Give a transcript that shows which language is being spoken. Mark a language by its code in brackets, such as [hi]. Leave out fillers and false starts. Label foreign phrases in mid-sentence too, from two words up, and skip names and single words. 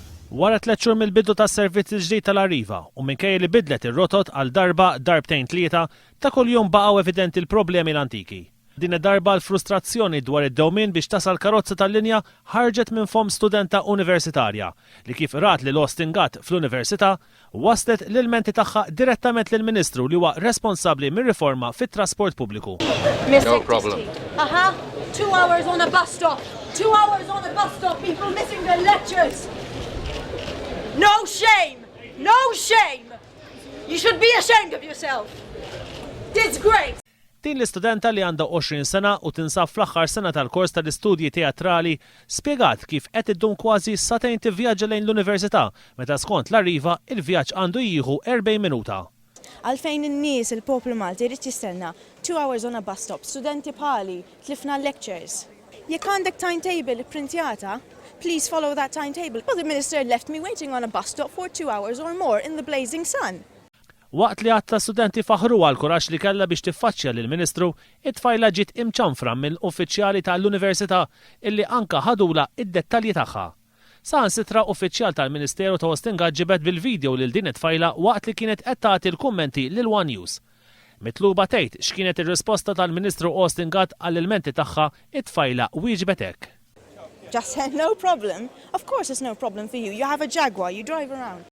[mt] Wara 3 xhur mill-bidu tas-servizz il-ġdid tal-Arriva u minkejja li bidlet ir-rotot għal darbtejn tlieta ta' kuljum baqgħu evidenti l-problemi l-antiki. Din id-darba l-frustrazzjoni dwar id-dewmien biex tasal karozza tal-linja ħarġet minn fom studenta universitarja li kif rat li Austin Gatt fl-università waslet l-ilmenti tagħha direttament lill-Ministru li huwa responsabbli mir-riforma fit-trasport pubbliku. [en] No problem. 2 hours on a bus stop. 2 hours on a bus stop. People missing their lectures. No shame! No shame! You should be ashamed of yourself. Disgrace! [mt] Din l-istudenta li għandha 20 sena u tinsab fl-aħħar sena tal-kors tal-istudji teatrali spjegat kif qed iddum kważi satejn tivvjaġġa lejn l-università meta skont l-Arriva il-vjaġġ għandu jieħu 40 minuta. Għalfejn in-nies il-poplu Malti jrid jistenna [en] 2 hours on a bus stop, [mt] studenti bħali tlifna lectures. Jekk għandek timetable ipprintjata, [en] please follow that timetable. Well, the minister left me waiting on a bus stop for 2 hours or more in the blazing sun. [mt] Waqt li għatta studenti faħru għal kuraġġ li kellha biex tiffaċċja lill-Ministru, it-tfajla ġiet imċanfra mill-uffiċjali tal-Università illi anka ħadula id-dettalji tagħha. Saħansitra uffiċjal tal-Ministeru ta' Austin Gatt ġibed bil-video lil din it-tfajla waqt li kienet qed tagħti l-kummenti lil One News. Mitluba tgħid x'kienet ir-risposta tal-Ministru Austin Gatt għall-ilmenti tagħha, it-tfajla wieġbet hekk. [en] Just said no problem. Of course it's no problem for you. You have a Jaguar, you drive around.